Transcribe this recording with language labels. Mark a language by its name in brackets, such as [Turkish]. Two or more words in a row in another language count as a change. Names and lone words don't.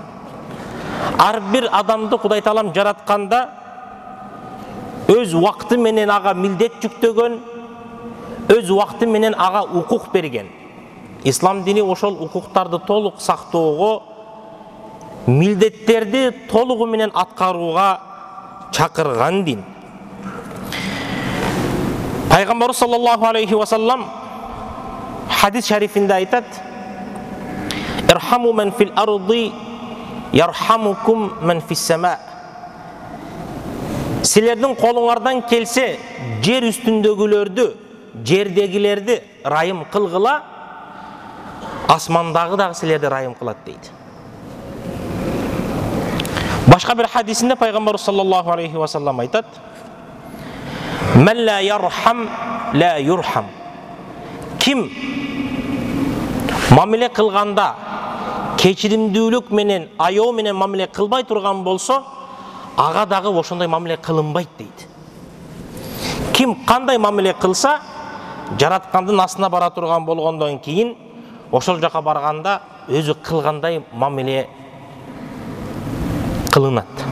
[Kyrgyz] Ар бир адамды Кудай Таалам жаратканда өз убакыты менен ага милдет жүктөгөн, өз убакыты менен ага укук берген. Ислам дини ошол укуктарды толук сактоого, милдеттерди толугу менен аткарууга чакырган дин. [Arabic] Пайгамбар صلى الله عليه وسلم [Kyrgyz] хадис шарифинде айтат: [Arabic] "ارحموا من في الأرض يرحمكم من في السماء." [Kyrgyz] Силердин колуңардан келсе, жер үстүндөгүлөрдү, жердегилерди райым кылгыла, асмандагы дагы силерди райым кылат дейт. Башка бир хадисинде Пайгамбар [Arabic] صلى الله عليه وسلم айтат: "من لا يرحم لا يرحم." [Kyrgyz] Ким мамиле кылганда кечиримдүүлүк менен, аёо менен мамиле кылбай турган болсо, ага дагы ошондой мамиле кылынбайт дейт. Ким кандай мамиле кылса, жараткандын астына бара турган болгондон кийин ошол жака барганда өзү кылгандай мамиле кылынат.